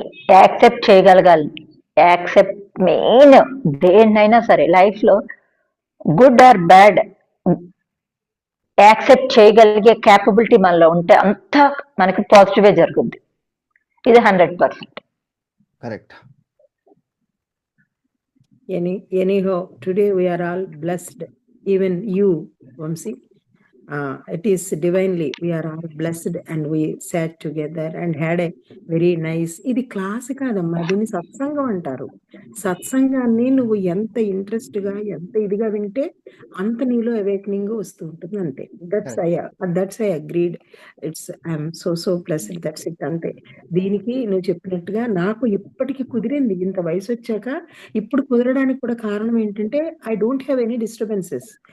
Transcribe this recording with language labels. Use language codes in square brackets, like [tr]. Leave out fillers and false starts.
[te] Accept చేయగలగాలి. Accept main. దేన్నైనా సరే లైఫ్ లో గుడ్ ఆర్ బ్యాడ్ యాక్సెప్ట్ చేయగలిగే క్యాపబిలిటీ మనలో ఉంటే అంతా మనకి పాజిటివే జరుగుద్ది. ఇది 100%. Correct. [en] Anyhow, today we are all blessed, even you, Vamsi. It is divinely, we are all blessed and we sat together and had a very nice, [te] ఇది class కాదమ్మా, దీన్ని సత్సంగం అంటారు. సత్సంగాన్ని నువ్వు ఎంత ఇంట్రెస్ట్ గా, ఎంత ఇదిగా వింటే అంత నీలో అవేకనింగ్ వస్తూ ఉంటుంది అంతే. [en] That's I agreed. I'm so blessed, that's it [te] అంతే. దీనికి నువ్వు చెప్పినట్టుగా నాకు ఇప్పటికి కుదిరింది, ఇంత వయసు వచ్చాక ఇప్పుడు కుదరడానికి కూడా కారణం ఏంటంటే [en] I don't have any disturbances.